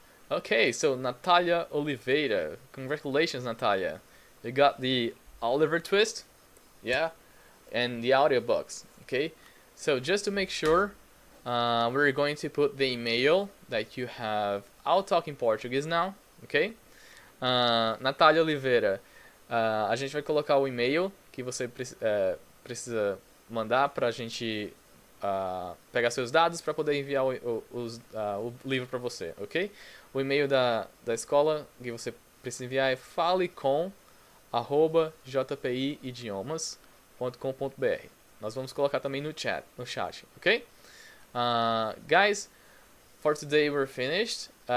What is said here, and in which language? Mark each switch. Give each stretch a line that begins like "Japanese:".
English: Okay, so Natalia Oliveira. Congratulations, Natalia. You got the Oliver Twist, yeah, and the audiobooks. Okay, so just to make sure, we're going to put the email that you have. I'll talk in Portuguese now, ok?
Portuguese: Natália Oliveira, a gente vai colocar o e-mail que você precisa mandar para a gente pegar seus dados para poder enviar o livro para você, ok? O e-mail da escola que você precisa enviar é falecom@jpiidiomas.com.br. Nós vamos colocar também no chat, ok?
English: Guys, for today we're finished.